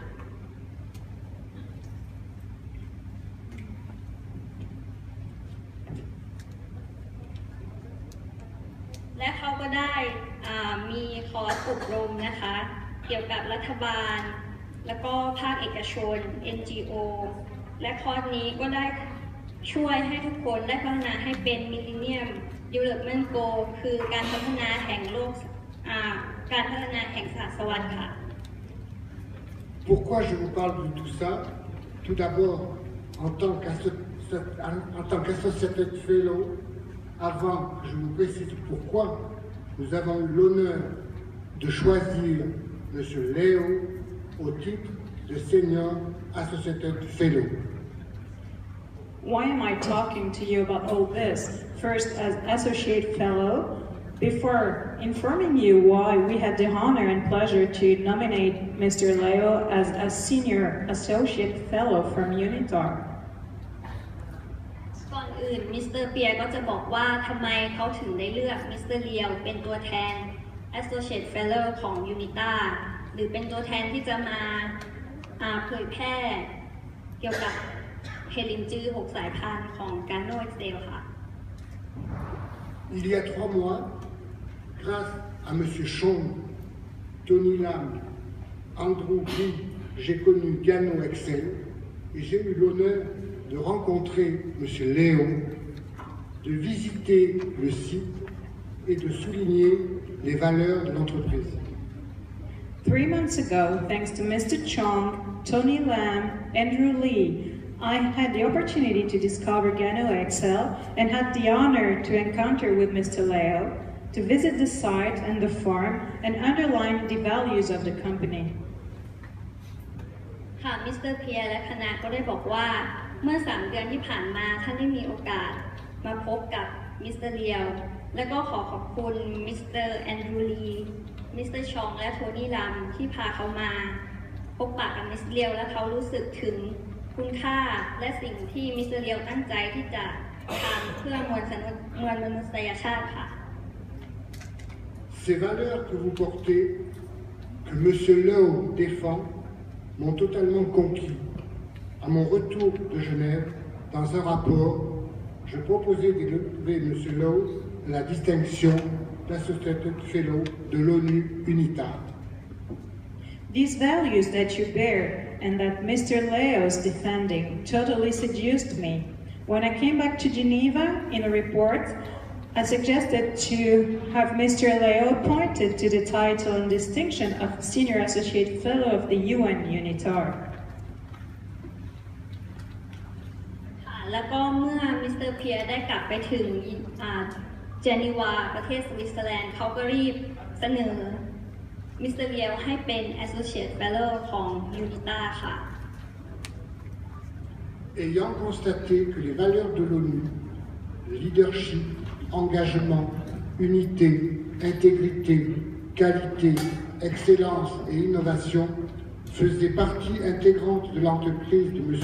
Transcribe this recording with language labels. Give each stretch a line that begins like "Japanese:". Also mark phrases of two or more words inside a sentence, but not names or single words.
Thai: และเขาก็ได้มีคอร์สอบรมนะคะเกี่ยวกับรัฐบาลแล้วก็ภาคเอกชน NGO และคอร์สนี้ก็ได้ช่วยให้ทุกคนได้พัฒนาให้เป็น
English: Millennium Development Goal
Thai: คือการพัฒนาแห่งโลกการพัฒนาแห่งศาสวรรค์ค่ะ
French: Pourquoi je vous parle de tout ça? Tout d'abord, en tant qu'
English: associated fellow,
French: avant que je vous précise pourquoi, nous avons eu l'honneur de choisir M. Léo au titre de
English: Senior Associated Fellow. Why am I talking to you about all this? First, as Associate Fellow, before informing you why we had the honor and pleasure to nominate Mr. Leo as a Senior Associate Fellow from UNITAR.
Thai: ก่อนอื่นมิสเตอร์เปียก็จะบอกว่าทำไมเขาถึงได้เลือกมิสเตอร์เลียวเป็นตัวแทน
English: Associate Fellow
Thai: ของ UNITAR หรือเป็นตัวแทนที่จะมาเผยแพร่เกี่ยวกับเฮลินจื้อ6 สายพันธุ์ของกาโนเอ็กเซลค่ะ
French: Il y a 3 mois, grâce à M. Chong, Tony Lam, Andrew Lee, j'ai connu Gano Excel et j'ai eu l'honneur de rencontrer M. Léo, de visiter le site et de souligner les valeurs de l'entreprise.
English: 3 months ago, thanks to Mr. Chong, Tony Lam, Andrew Lee, I had the opportunity to discover Gano Excel and had the honor to encounter with Mr. Leo, to visit the site and the farm and underline the values of the company.
Thai: ค่ะมิสเตอร์เพียร์และคณะก็ได้บอกว่าเมื่อ3 เดือนที่ผ่านมาท่านได้มีโอกาสมาพบกับมิสเตอร์เลียวและก็ขอบคุณมิสเตอร์แอนดรูว์ลีมิสเตอร์ชองและโทนี่ลัมที่พาเขามาพบปะกับมิสเตอร์เลียวและเขารู้สึกถึงคุณค่าและสิ่งที่มิสเตอร์เลียวตั้งใจที่จะทำเพื่อมวลมนุษยชาติค่ะ
French: Ces valeurs que vous portez, que M. Leo défend, m'ont totalement conquis. À mon retour de Genève, dans un rapport, je proposais d'élever M. Leo à la distinction d'
English: Associated Fellow
French: de l'ONU UNITAR.
English: These values that you bear and that Mr. Leo is defending totally seduced me. When I came back to Geneva in a report, I suggested to have Mr. Leo appointed to the title and distinction of Senior Associate Fellow of the UN UNITAR.
Thai: แล้วก็เมื่อมิสเตอร์เพียร์ได้กลับไปถึงเจนีวาประเทศสวิตเซอร์แลนด์เขาก็รีบเสนอมิสเตอร์เลียวให้เป็น
English: Associate Fellow
Thai: ของ UNITAR ค่ะ
French: Ayant constaté que les valeurs de l'ONU, leadership, engagement, unité, intégrité, qualité, excellence et innovation faisaient partie intégrante de l'entreprise de M.